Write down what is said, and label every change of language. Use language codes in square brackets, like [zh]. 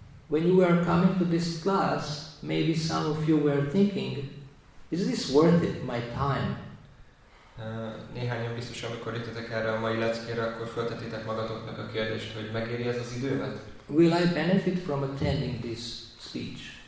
[en] When you were coming to this class, maybe some of you were thinking, is this worth it, my time? [hu] Néhányan biztos, amikor jöttetek erre a mai leckére, akkor föltetitek magatoknak a kérdést, hogy megéri ez az időmet? [en] Will I benefit from attending this speech?